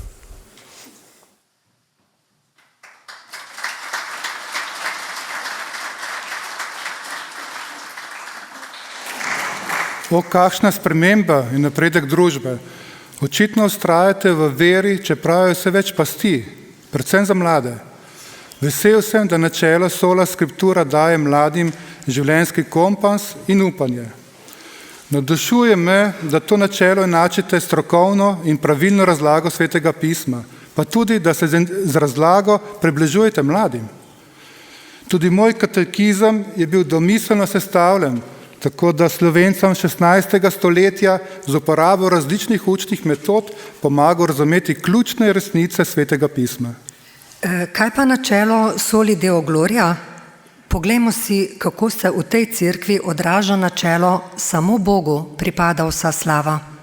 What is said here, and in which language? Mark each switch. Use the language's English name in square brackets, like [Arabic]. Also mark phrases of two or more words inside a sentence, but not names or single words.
[Slovenian] Kakšna sprememba in napredek družbe. Očitno vztrajate v veri, čeprav je vse več pasti, predvsem za mlade. Vesel sem, da načelo [Latin] sola scriptura [Slovenian] daje mladim življenjski kompas in upanje. Navdušuje me, da to načelo enačite strokovno in pravilno razlago svetega pisma, pa tudi, da se z razlago približujete mladim. Tudi moj katekizem je bil domiselno sestavljen, tako da Slovencem 16. stoletja z uporabo različnih učnih metod pomaga razumeti ključne resnice svetega pisma. Kaj pa načelo [Latin] soli deo gloria? [Slovenian] Poglejmo si, kako se v tej cerkvi odraža načelo samo Bogu pripada vsa slava.